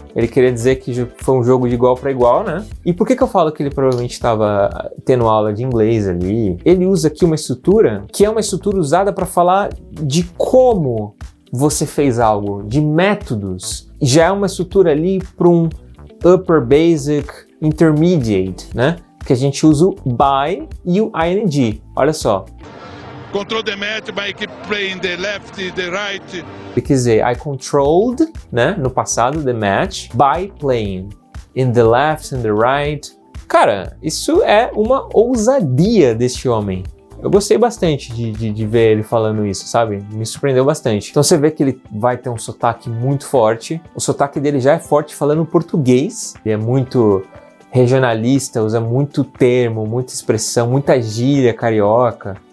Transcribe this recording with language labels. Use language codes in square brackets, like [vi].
[pt] Ele queria dizer que foi um jogo de igual para igual, né? E por que eu falo que ele provavelmente estava tendo aula de inglês ali? Ele usa aqui uma estrutura que é uma estrutura usada para falar de como você fez algo, de métodos. Já é uma estrutura ali para um upper basic intermediate, né? Que a gente usa o by e o ing. Olha só. [en] Control the match by keep playing the left, the right. [pt] Quer dizer, [en] I controlled, [pt] né, no passado, [en] the match, by playing in the left and the right. [pt] Cara, isso é uma ousadia deste homem. Eu gostei bastante de ver ele falando isso, sabe? Me surpreendeu bastante. Então você vê que ele vai ter um sotaque muito forte. O sotaque dele já é forte falando português. Ele é muito regionalista, usa muito termo, muita expressão, muita gíria carioca.